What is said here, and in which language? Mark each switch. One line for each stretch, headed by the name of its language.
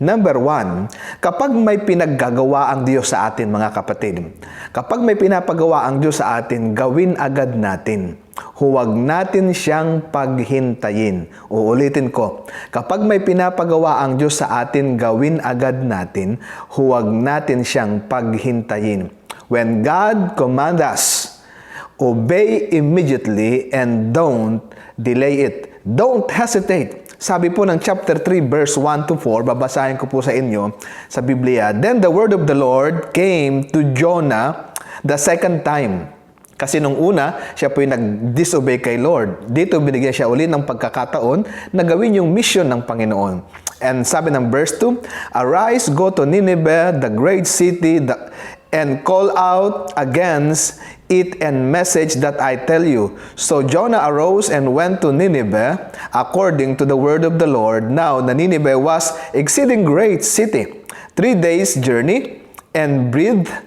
Filipino: Number 1, kapag may pinaggagawa ang Diyos sa atin mga kapatid, kapag may pinapagawa ang Diyos sa atin, gawin agad natin. Huwag natin siyang paghintayin. Uulitin ko, kapag may pinapagawa ang Diyos sa atin, gawin agad natin. Huwag natin siyang paghintayin.
English: When God commands us, obey immediately and don't delay it. Don't hesitate.
Filipino: Sabi po ng chapter 3 verse 1 to 4, babasahin ko po sa inyo sa Biblia.
English: Then the word of the Lord came to Jonah the second time.
Filipino: Kasi nung una, siya po yung nag-disobey kay Lord. Dito binigyan siya uli ng pagkakataon na gawin yung mission ng Panginoon.
English: And
Filipino: sabi ng
English: verse 2, "Arise, go to Nineveh, the great city, and call out against it and message that I tell you." So Jonah arose and went to Nineveh according to the word of the Lord. Now the Nineveh was exceeding great city, 3 days journey, and breathed.